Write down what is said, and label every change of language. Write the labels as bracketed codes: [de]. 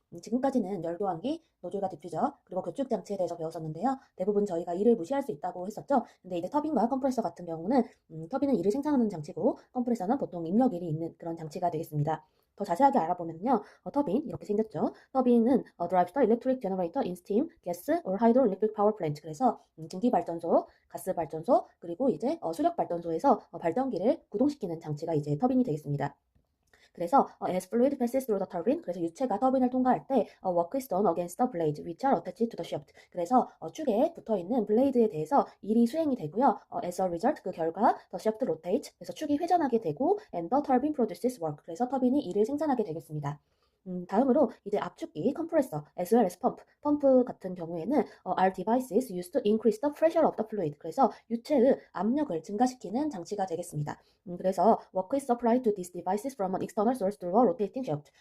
[ko] 지금까지는 열교환기, 노즐과 디퓨저, 그리고 교축 장치에 대해서 배웠었는데요. 대부분 저희가 이를 무시할 수 있다고 했었죠. 근데 이제 터빈과 컴프레서 같은 경우는 터빈은 이를 생산하는 장치고 컴프레서는 보통 입력일이 있는 그런 장치가 되겠습니다. 더 자세하게 알아보면요, 터빈 이렇게 생겼죠. [en] 터빈은 drives the electric generator in steam, gas or hydroelectric power plant. [ko] 그래서 증기 발전소, 가스 발전소, 그리고 이제 수력 발전소에서 발전기를 구동시키는 장치가 이제 터빈이 되겠습니다. 그래서 [en] as fluid passes through the turbine, [ko] 그래서 유체가 터빈을 통과할 때 [en] work is done against the blades which are attached to the shaft. [ko] 그래서 축에 붙어 있는 블레이드에 대해서 일이 수행이 되고요. [en] as a result, [ko] 그 결과 [en] the shaft rotates, [ko] 그래서 축이 회전하게 되고 [en] and the turbine produces work, [ko] 그래서 터빈이 일을 생산하게 되겠습니다. 다음으로 이제 압축기, 컴프레서, [en] as well as [ko] 펌프 같은 경우에는 [en] are devices used to increase the pressure of the fluid. [ko] 그래서 유체의 압력을 증가시키는 장치가 되겠습니다. 그래서 [en] work is supplied to these devices from an external source through a rotating shaft.